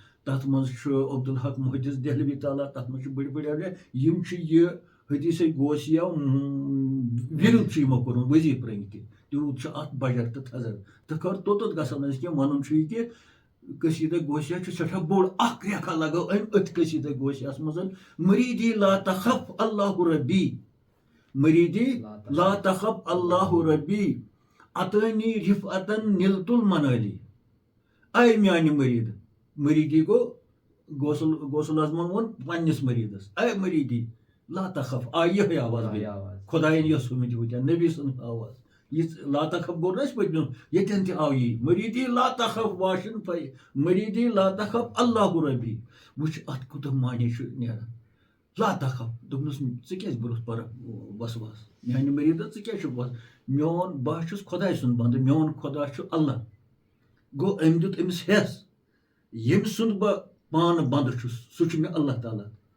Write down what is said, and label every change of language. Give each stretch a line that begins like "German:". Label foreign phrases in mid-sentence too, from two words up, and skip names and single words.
Kashmiri: تَتھ منٛز چھُ عبدالحق محدث دہلوی تعالیٰ تَتھ منٛز چھِ بٔڑۍ بٔڑۍ اولیاء یِم چھِ یہِ حدیث غوثیہ وِرد چھُ یِمو کوٚرمُت وظیٖف رٔنگۍ تہِ تیوٗت چھُ اَتھ بجٹ تہٕ تھزر تہٕ خٲر توٚتَتھ گژھو نہٕ أسۍ کینٛہہ وَنُن چھُ یہِ کہِ قصیٖدہ غوثیہ چھُ سٮ۪ٹھاہ بوٚڑ اکھ ریکھا لگٲو أمۍ أتھۍ قصیٖدہ غوثیہَس منٛز
Arabic: مریٖدی لا تخف اللہ ربی مریٖدی لا تخف اللہ ربی عطٲنی رفعتن نلت
Kashmiri: المنالی اے میانہِ مریٖد مریٖدی گوٚو غوث العظمن ووٚن پننِس مریٖدس اے
Arabic: مریٖدی لا تخف
Kashmiri: آے یِہے آواز خۄدایَن یۄس ہُمِتۍ وٕتھٮ۪ن نبی سٕنٛز آواز یہِ
Arabic: لا تخف
Kashmiri: گوٚو نہ اَسہِ پٔتمہِ ییٚتٮ۪ن تہِ آو یی
Arabic: مریٖدی لا تخف
Kashmiri: واشن
Arabic: مریٖدی لا تخف اللہ ربی
Kashmiri: وٕچھ اَتھ کوٗتاہ معنے چھُ نیران
Arabic: لا تخف
Kashmiri: دوٚپنَس ژٕ کیازِ برونٛہہ پرکھ وسواس میانہِ مریٖدس ژٕ کیازِ چھُکھ میون بہٕ چھُس خۄداے سُنٛد بنٛدٕ میون خۄدا چھُ اللہ گوٚو أمۍ دیُت أمِس ہٮ۪س ییٚمہِ سُنٛد بہٕ پانہٕ بنٛدٕ چھُس سُہ چھُ مےٚ اللہ تعالیٰ